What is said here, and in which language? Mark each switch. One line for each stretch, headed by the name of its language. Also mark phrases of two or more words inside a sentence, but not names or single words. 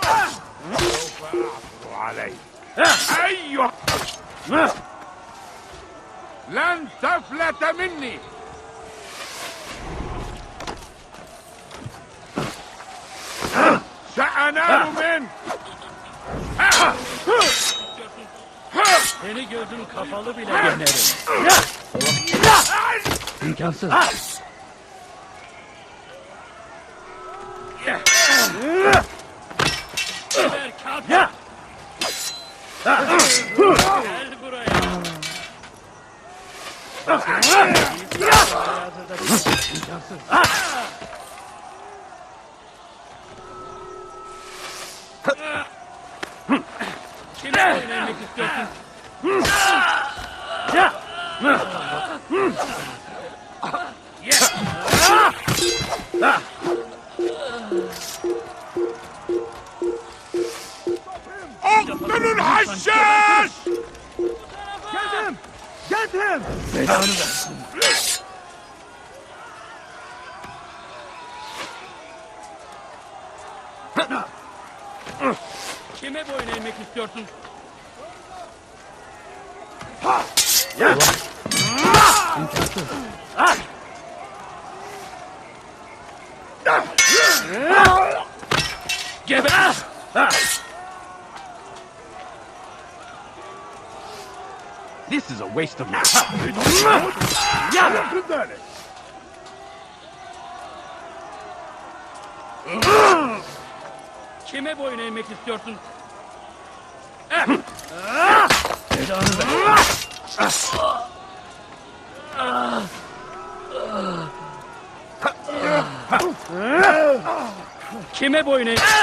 Arabic: سوف أعثر عليك. أيها لن تفلت مني. سأنال منك.
Turkish: Seni gözüm kapalı bile yenerim. İmkansız. Geber kalk. Gel buraya. İmkansız. Kimle oynamak istiyorsun?
Arabic: اقتلوا الحشاش!
English: Get him! Get him!
Turkish: Belanı versin. Kime boyun eğmek istiyorsun? Geber!
English: This is a waste of my
Turkish: Kime boyun eğmek istiyorsun? Belanı ver. Kime boyun eğmek?